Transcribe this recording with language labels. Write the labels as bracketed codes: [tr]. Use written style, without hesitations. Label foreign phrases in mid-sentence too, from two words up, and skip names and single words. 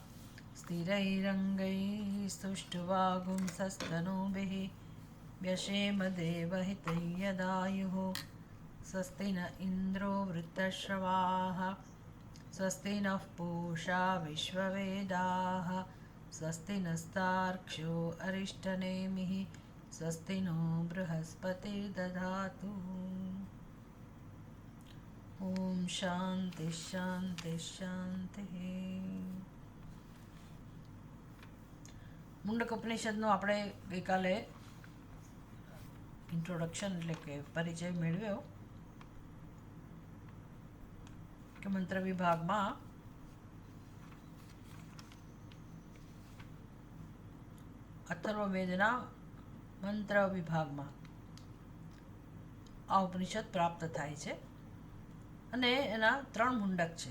[sa] स्थिरैरङ्गैस्तुष्टुवागुंसस्तनूभिः व्यशेम देवहितं यदायुः स्वस्ति न इन्द्रो वृत्तश्रवाः स्वस्ति नः पूषा विश्ववेदाः स्वस्ति नस्तार्क्ष्यो अरिष्टनेमिः स्वस्ति नो बृहस्पतिर्दधातु। ओम शांति शांति शांति। [gu] મુંડક ઉપનિષદનો આપણે ગઈકાલે ઇન્ટ્રોડક્શન એટલે કે પરિચય મેળવ્યો કે મંત્ર વિભાગમાં અથર્વવેદના મંત્ર વિભાગમાં આ ઉપનિષદ પ્રાપ્ત થાય છે અને એના 3 મુંડક છે.